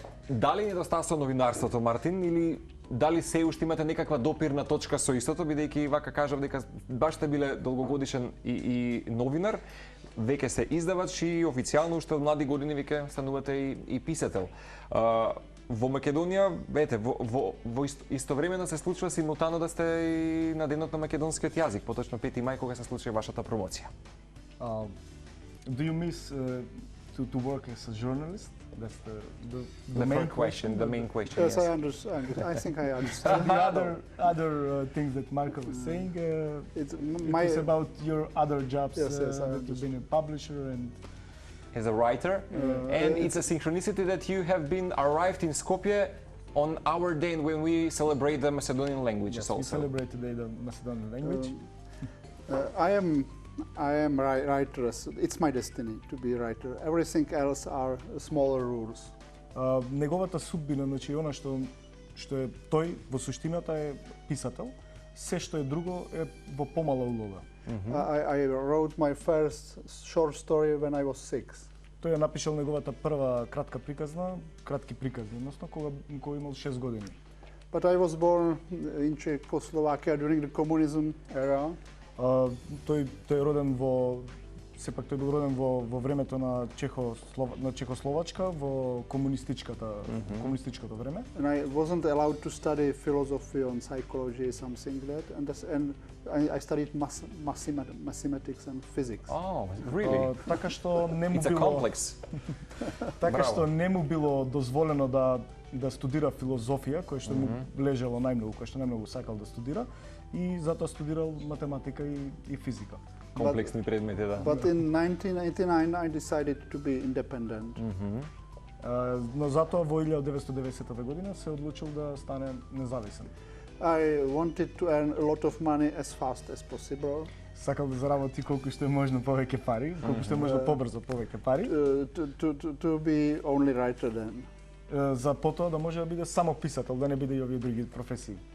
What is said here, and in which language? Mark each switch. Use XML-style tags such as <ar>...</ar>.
<mk>Дали недостасува новинарството, Мартин, или дали се уште имате некаква допирна точка со истото, бидејќи вака кажав дека баш сте биле долгогодишен и новинар, веќе се издавач и официјално уште од млади години веќе станувате и писател. Во Македонија, ете, во истовремено се случува симултано да сте и на денот на македонскиот јазик, поточно 5 мај кога се случи вашата промоција.</mk> <en>Do you miss to work as a journalist? That's the main question. The main question. Yes, I understand. I think I understand. The other things that Marco was saying, it's about your other jobs. Yes, that you've been a publisher and as a writer, and it's a synchronicity that you have been arrived in Skopje on our day when we celebrate the Macedonian languages. Yes, also. We celebrate today the Macedonian language. I am writer. It's my destiny to be a writer. Everything else are smaller rules.</en> <mk>Неговата судбина, значи она што е тој во суштината е писател, се што е друго е во помала улога.</mk> <en>I wrote my first short story when I was 6.</en> <mk>Тој ја напишал неговата прва кратки приказни, односно кога имал 6 години.</mk> <en>But I was born in Czechoslovakia during the communism era.</en> <mk>Тој роден сепак тој бил роден во времето на Чехословачка, во комунистичкото време.</mk> <en>And I wasn't allowed to study philosophy and psychology, something like that. And I studied mathematics and physics. Oh, really?</en> <mk>Така што не му</mk> <en>It's a</en> <mk>било</mk> <en>complex.</en> <mk>Така што не му било дозволено да студира филозофија, која што му лежело најмногу, која што најмногу сакал да студира, и затоа студирал математика и физика. Комплексни предмети, да.</mk> <en>But in 1989 I decided to be independent.</en> <mk>Но затоа во 1990 година се одлучил да стане независен.</mk> <en>I wanted to earn a lot of money as fast as possible.</en> <mk>сакал да заработи колку што е можно повеќе пари, колку што е можно побрзо повеќе пари.</mk> <en>To be only writer then.</en> <mk>За потоа да може да биде само писател, да не биде и овие други професии.</mk>